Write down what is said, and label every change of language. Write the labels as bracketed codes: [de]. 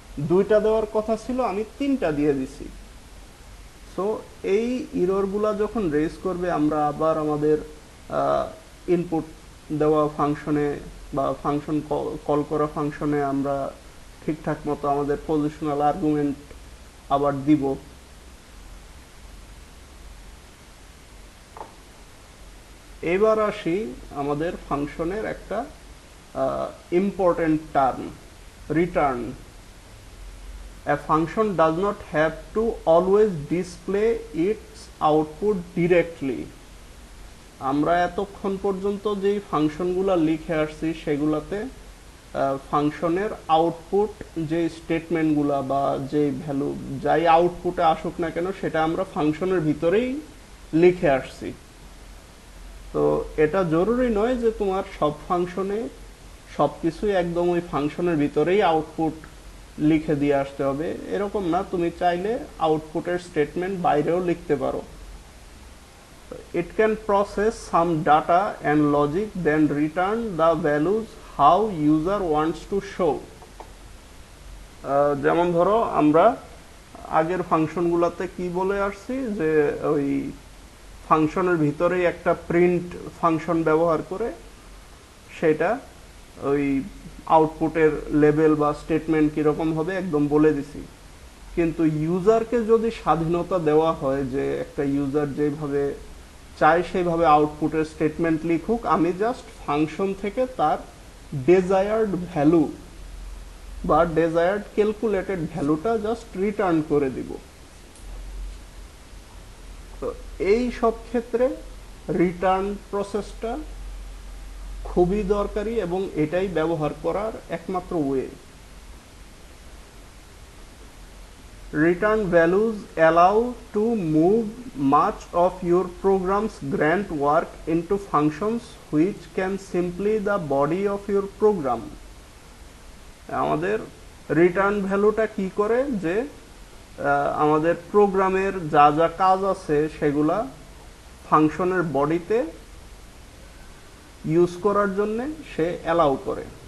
[bn] দুইটা দেওয়ার কথা ছিল, আমি তিনটা দিয়ে দিছি। সো এই ইররগুলা যখন রেজ করবে, আমরা আবার আমাদের ইনপুট দেওয়া ফাংশনে বা ফাংশন কল করা ফাংশনে আমরা ঠিকঠাক মতো আমাদের পজিশনাল আর্গুমেন্ট আবার দিব। এবার আসি আমাদের ফাংশনের একটা important term, return. [en] A function does not have to always display its output directly. [bn] আমরা এতক্ষণ পর্যন্ত যেই ফাংশনগুলো লিখে আসছি সেগুলাতে ফাংশনের আউটপুট যে স্টেটমেন্টগুলা বা যে ভ্যালু যাই আউটপুটে আসুক না কেন, সেটা আমরা ফাংশনের ভিতরেই লিখে আসছি। তো এটা জরুরি নয় যে তোমার সব ফাংশনে সব কিছুই একদম ওই ফাংশনের ভিতরেই আউটপুট লিখে দিয়ে আসতে হবে, এরকম না। তুমি চাইলে আউটপুটের স্টেটমেন্ট বাইরেও লিখতে পারো। [en] It can process some data and logic, then return the values how user wants to show. [bn] যেমন ধরো, আমরা আগের ফাংশনগুলোতে কি বলে আসছি যে ওই ফাংশনের ভিতরেই একটা প্রিন্ট ফাংশন ব্যবহার করে সেটা ওই আউটপুটের লেভেল বা স্টেটমেন্ট কিরকম হবে একদম বলে দিছি। কিন্তু ইউজারকে যদি স্বাধীনতা দেওয়া হয় যে একটা ইউজার যেভাবে চায় সেইভাবে আউটপুটের স্টেটমেন্ট লিখুক, আমি জাস্ট ফাংশন থেকে তার ডেজায়ার্ড ভ্যালু বা ডেজায়ার্ড ক্যালকুলেটেড ভ্যালুটা জাস্ট রিটার্ন করে দিব। তো এই সব ক্ষেত্রে রিটার্ন প্রসেসটা খুবই দরকারি এবং এটাই ব্যবহার করার একমাত্র way. [en] Return values allow to move much of your program's grunt work into functions which can simply the body of your program. [bn] আমাদের রিটার্ন ভ্যালুটা কি করে, যে আমাদের প্রোগ্রামের যা যা কাজ আছে সেগুলা ফাংশনের বডিতে ইউজ করার জন্য সে অ্যালাউ করে।